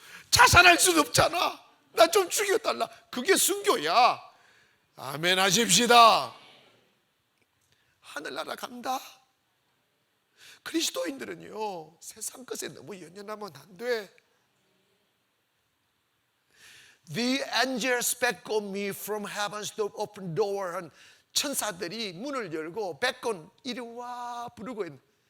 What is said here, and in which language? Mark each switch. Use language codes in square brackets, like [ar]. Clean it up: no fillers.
[ko] 자살할 수는 없잖아. 나 좀 죽여달라. 그게 순교야. 아멘 하십시다. 하늘나라 간다. 그리스도인들은요, 세상 것에 너무 연연하면 안 돼. [en] The angels beckon me from heaven's open door. [ko] 천사들이 문을 열고 beckon, 이리 와 부르고 있는.